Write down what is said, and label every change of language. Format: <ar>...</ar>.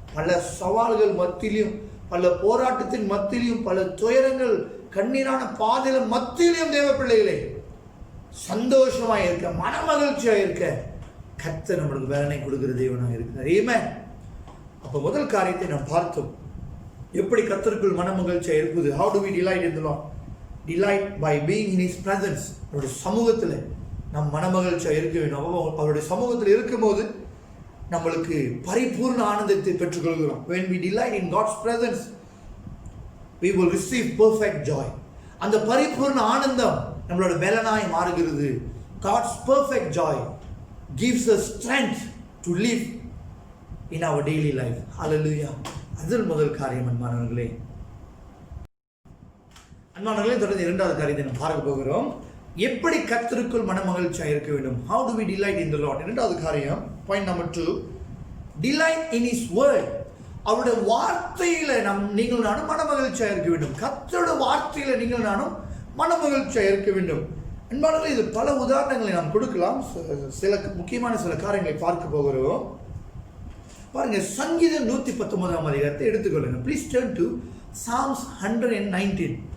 <ta>பல சவால்கள் மத்தியிலும், பல போராட்டத்தின் மத்தியிலும், பல துயரங்கள், கண்ணீரான பாதையில மத்தியிலும் தேவ பிள்ளைகளே சந்தோஷமாய் இருக்க, மனமகிழ்ச்சியாக இருக்க கர்த்தர் நம்மளுக்கு பலனை கொடுக்கிற தேவனாக இருக்கிறார். ஆமென். அப்போ முதல் காரியத்தை நாம் பார்த்தோம், எப்படி கர்த்தருக்குள் மனமகிழ்ச்சியாக இருப்பது.</ta> <en>How do we delight in the Lord? Delight by being in His presence.</en> <ta>அவருடைய சமூகத்தில் நம் மனமகிழ்ச்சியாக இருக்க வேண்டும். அவருடைய சமூகத்தில் இருக்கும்போது நம்மளுக்கு பரிபூர்ண ஆனந்தத்தை பெற்றுக்கொள்கிறோம்.</ta> <en>When we delight in God's presence, we will receive perfect joy.</en> <ta>அந்த பரிபூர்ண ஆனந்தம் நம்மளோட பலனாய் மாறுகிறது.</ta> <en>God's perfect joy gives us strength to live in our daily life.</en> <ta>Hallelujah. அதில் முதல் காரியம் அன்பானவர்களே. தொடர்ந்து இரண்டாவது காரியத்தை நாம் பார்க்க போகிறோம். எப்படி கர்த்தருக்குள் மனமகிழ்ச்சியாக இருக்க வேண்டும்.</ta> <en>How do we delight in the Lord?</en> <ta>இரண்டாவது காரியம்,</ta> <en>point number 2, delight in His word.</en> <ta>அவருடைய வார்த்தையில நீங்கள் நானும் மனமகிழ்ச்சியாக இருக்க வேண்டும். கர்த்தருடைய வார்த்தையில நீங்கள் நானும் மனமகிழ்ச்சியாக இருக்க வேண்டும். அன்பானவர்களே, இது பல உதாரணங்களை நாம் கொடுக்கலாம். சில முக்கியமான சில காரியங்களை பார்க்க போகிறோம். பாருங்க, சங்கீதம் 119ஆம் அதிகாரத்தை எடுத்துக்கொள்ளுங்க.</ta> <en>Please turn to Psalms 119.</en>